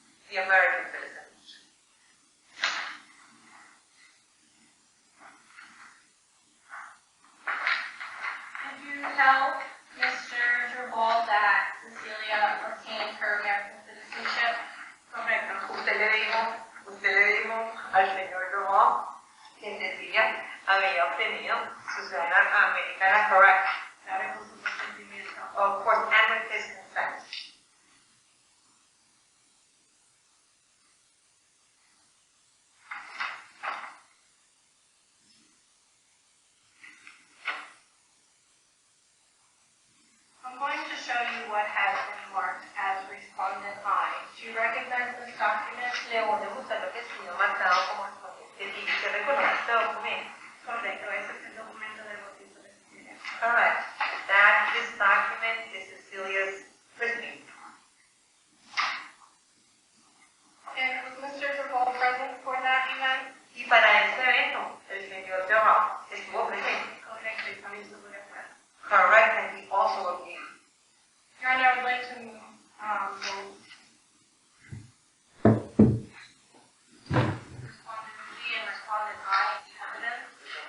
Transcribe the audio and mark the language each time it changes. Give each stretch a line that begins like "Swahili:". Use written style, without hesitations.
English: The American citizenship. Did you tell Mr. Duval that Cecilia obtained her American citizenship?
Spanish: Correcto. Usted le dijo al señor Duval que Cecilia había obtenido su ciudadanía americana, correct? Claro, con su consentimiento.
English: Of course, and with his consent. I'm going to show you what has been marked as respondent I. Do you recognize this document?
Spanish: Le voy a mostrar lo que ha sido marcado como respondiente. ¿Y usted reconoce este documento? Correcto, ese es el documento del bautizo de Cecilia.
English: Correct. That this document is Cecilia's KRISTY. And was Mr. Duval present for that event?
Spanish: Y para este evento, el señor Duval estuvo presente. Correcto, y también estuvo de acuerdo.
English: Correct, and he also agreed. Your Honor, I would like to vote respondent C and respondent I in the evidence.